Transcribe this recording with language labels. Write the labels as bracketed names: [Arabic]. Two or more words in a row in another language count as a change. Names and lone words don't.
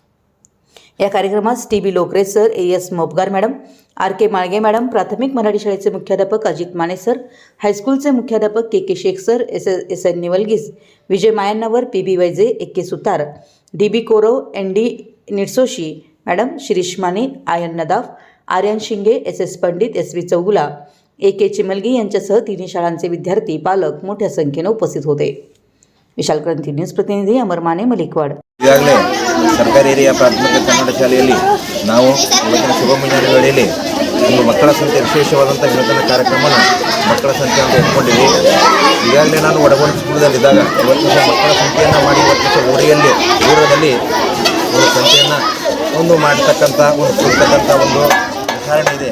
[Marathi] या कार्यक्रमात TB लोकरे सर, AS मोपगार मॅडम, RK माळगे मॅडम, प्राथमिक मराठी शाळेचे मुख्याध्यापक अजित माने सर, हायस्कूलचे मुख्याध्यापक KK शेख सर, SN निवलगीस, विजय मायन्नावर, PB वैजे, AK सुतार, DB कोरव, ND निटसोशी मॅडम, शिरीष माने, IN नदाफ, आर्यन शिंगे, SS पंडित, SV चौगुला, AK चिमलगी यांच्यासह तिन्ही शाळांचे विद्यार्थी, पालक मोठ्या संख्येने उपस्थित होते। विशाल क्रांती न्यूज प्रतिनिधी अमर माने, मलिकवाड। [Kannada] ಈಗಾಗಲೇ ಸರ್ಕಾರಿ ಹಿರಿಯ ಪ್ರಾಥಮಿಕ ಕನ್ನಡ ಶಾಲೆಯಲ್ಲಿ ನಾವು ಇವತ್ತಿನ ಶುಭ ಮುಂಜಾನೆ ವೇಳೆಯಲ್ಲಿ ಒಂದು ಮಕ್ಕಳ ಸಂಖ್ಯೆ ವಿಶೇಷವಾದಂಥ ವಿನೂತನ ಕಾರ್ಯಕ್ರಮನ ಮಕ್ಕಳ ಸಂಖ್ಯೆ ಅಂತ ಇಟ್ಕೊಂಡಿವಿ। ಈಗಾಗಲೇ ನಾನು ವಡಗೋಣಿ ಸ್ಕೂಲದಲ್ಲಿದ್ದಾಗ ಇವತ್ತು ಮಕ್ಕಳ ಸಂಖ್ಯೆಯನ್ನು ಮಾಡಿ ಇವತ್ತು ಊರಿಯಲ್ಲಿ ದೂರದಲ್ಲಿ ಒಂದು ಸಂಖ್ಯೆಯನ್ನು ಒಂದು ಮಾಡತಕ್ಕಂಥ ಒಂದು ಕೊಡ್ತಕ್ಕಂಥ ಒಂದು ಉದಾಹರಣೆ ಇದೆ।